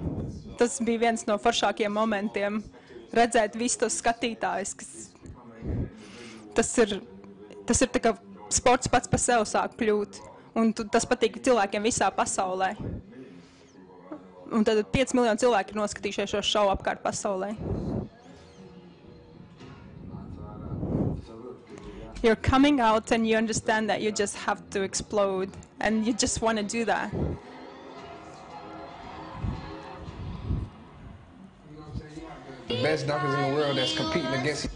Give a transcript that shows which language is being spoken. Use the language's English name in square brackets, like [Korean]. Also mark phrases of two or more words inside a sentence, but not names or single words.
[Latvian] Tas bija viens no foršākiem momentiem, redzēt visus tos skatītājus. Tas ir tā kā sports pats par sevi sāk kļūt, un tas patīk cilvēkiem visā pasaulē. Un tad 5 miljoni cilvēki ir noskatījušies šo šovu apkārt pasaulē. [English] You're coming out and you understand that you just have to explode and you just want to do that. The best dunkers in the world that's competing against you.